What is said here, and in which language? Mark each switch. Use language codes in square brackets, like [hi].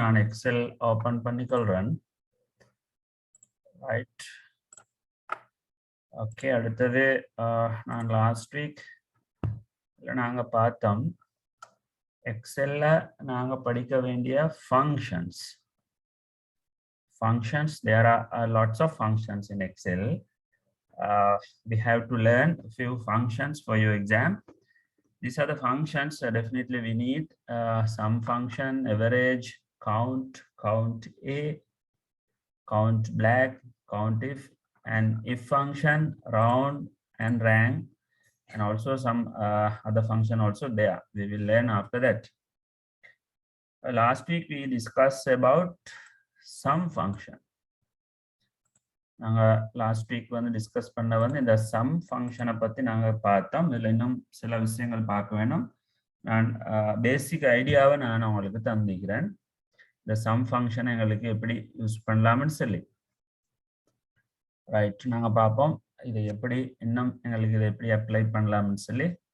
[ta] நான் XL open பண்ணிக்கொள்கிறேன். Right, okay. அடுத்தது நான் லாஸ்ட் வீக் நாங்கள் பார்த்தோம் எக்ஸலில் நாங்கள் படிக்க வேண்டிய functions. [en] There are lots of functions in Excel. We have to learn a few functions for your exam. These are the functions definitely we need. Sum function, average, count A, count black, count if, and if function, round and rank, and also some other function also there. We will learn after that. Last week we discussed about sum function. [ta] நாங்கள் last week discuss பண்ண இந்த some ஃபங்க்ஷனை பற்றி நாங்கள் பார்த்தோம். இதில் இன்னும் சில விஷயங்கள் பார்க்க வேணும். நான் பேசிக் ஐடியாவை நான் உங்களுக்கு தந்திக்கிறேன். இந்த சம் ஃபங்க்ஷனை எங்களுக்கு எப்படி யூஸ் பண்ணலாம்னு சொல்லி. ரைட், நாங்கள் பார்ப்போம் இதை எப்படி இன்னும் எங்களுக்கு இதை எப்படி அப்ளை பண்ணலாம்னு சொல்லி.